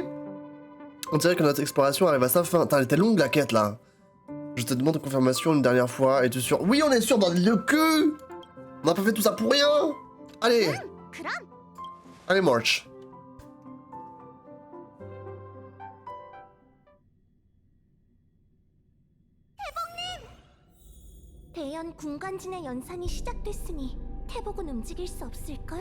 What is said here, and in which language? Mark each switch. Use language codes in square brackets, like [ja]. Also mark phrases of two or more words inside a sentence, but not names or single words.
[fr] On dirait que notre exploration arrive à sa fin. Attends, elle était longue la quête là. Je te demande confirmation une dernière fois. Es-tu sûr? Oui, on est sûr dans le cul. On n'a pas fait tout ça pour rien. Allez. [ko] 그럼 [fr] Allez, march. [ko] 대연 군관진의 연산이 시작됐으니 태복은 움직일 수 없을걸?